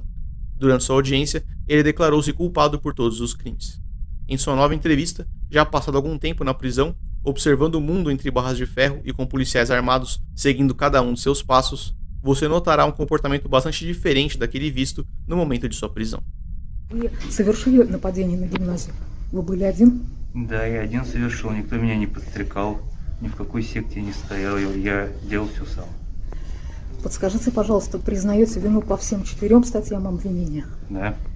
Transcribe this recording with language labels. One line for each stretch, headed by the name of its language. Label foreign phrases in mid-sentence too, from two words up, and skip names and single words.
Portuguese: Durante sua audiência, ele declarou-se culpado por todos os crimes. Em sua nova entrevista, já passado algum tempo na prisão, observando o mundo entre barras de ferro e com policiais armados seguindo cada um de seus passos, você notará um comportamento bastante diferente daquele visto no momento de sua prisão.
Russian: Вы совершили нападение на гимназию? Вы были один? Да, я один совершил, никто меня не подстрекал, ни в какой секте не стоял, я делал все сам. Подскажите, пожалуйста, признаете вину по всем 4 статьям обвинения? Да.